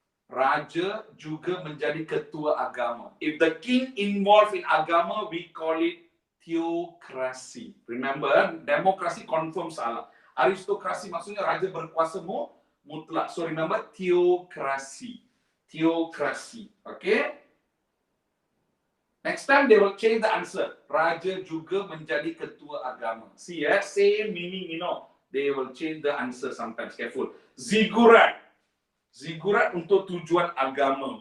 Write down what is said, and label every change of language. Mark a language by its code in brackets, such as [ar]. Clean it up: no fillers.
[ms] Raja juga menjadi ketua agama. [en] If the king involved in agama, we call it theocracy. Remember, [ms] demokrasi confirm salah. Aristokrasi maksudnya raja berkuasa mutlak. [en] So remember, theocracy. Theocracy. Okay? Next time they will change the answer. [ms] Raja juga menjadi ketua agama. [en] See, same meaning, you know. They will change the answer sometimes. Careful. Zigurat. [ms] Zigurat untuk tujuan agama.